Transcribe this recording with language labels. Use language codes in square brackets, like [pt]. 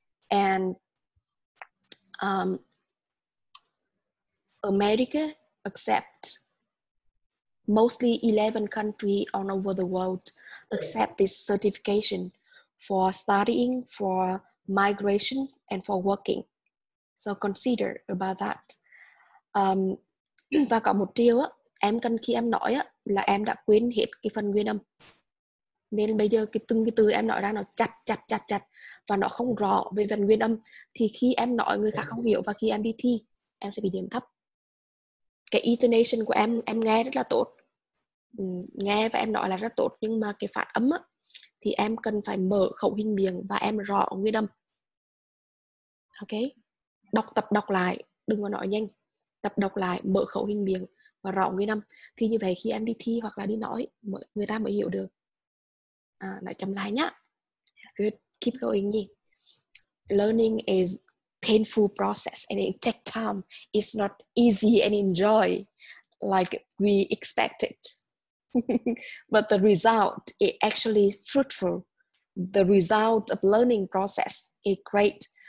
[en] And America accepts mostly 11 countries all over the world accept this certification for studying, for migration, and for working. So consider about that. [vi] Và có một điều á, em cần khi em nói á, là em đã quên hết cái phần nguyên âm. Nên bây giờ từng cái từ em nói ra nó chặt và nó không rõ về phần nguyên âm. Thì khi em nói người khác không hiểu và khi em đi thi, em sẽ bị điểm thấp. Cái intonation của em nghe rất là tốt. Nghe và em nói là rất tốt, nhưng mà cái phát âm á, thì em cần phải mở khẩu hình miệng và em rõ nguyên âm. Ok, tập đọc lại, đừng có nói nhanh. Tập đọc lại, mở khẩu hình miệng và rõ nguyên âm. Thì như vậy khi em đi thi hoặc là đi nói, người ta mới hiểu được. Nói chậm lại nhá. [en] Good, keep going [vi] nhỉ. [en] learning is painful process and it takes time. It's not easy and enjoy like we expected. But the result is actually fruitful. The result of learning process is great.